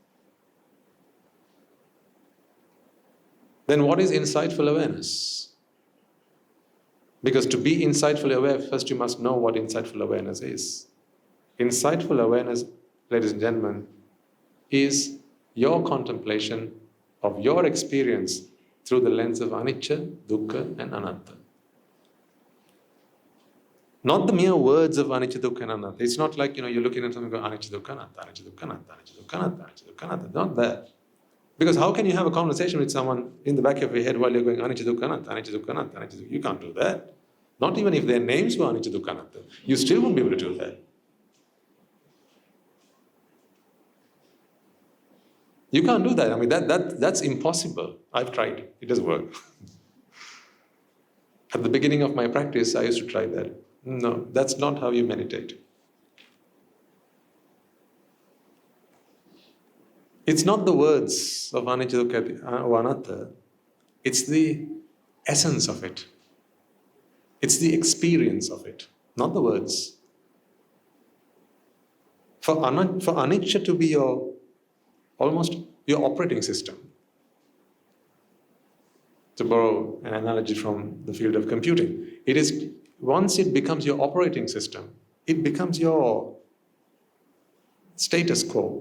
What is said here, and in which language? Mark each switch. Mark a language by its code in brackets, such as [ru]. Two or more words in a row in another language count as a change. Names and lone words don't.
[en] Then what is insightful awareness? Because to be insightfully aware, first you must know what insightful awareness is. Insightful awareness, ladies and gentlemen, is your contemplation of your experience through the lens of [pi] anicca, dukkha [en] and anatta. Not the mere words of [pi] anicca, dukkha [en] and anatta. It's not like, you're looking at something and go, [pi] anicca, dukkha, anatta, anicca, dukkha, anatta, anicca, dukkha, anatta, anicca, dukkha, anatta. [en] Not that. Because how can you have a conversation with someone in the back of your head while you're going [pi] anicca, dukkha, anatta, anicca, dukkha, anatta, anicca, dukkha? [en] You can't do that. Not even if their names were [pi] anicca, dukkha, anatta. [en] You still won't be able to do that. You can't do that. I mean, that's impossible. I've tried. It doesn't work. At the beginning of my practice, I used to try that. No, that's not how you meditate. It's not the words of [pi] anicca, dukkha, [en] or anatta. It's the essence of it. It's the experience of it, not the words. For anicca to be almost your operating system, to borrow an analogy from the field of computing, it is, once it becomes your operating system, it becomes your status quo.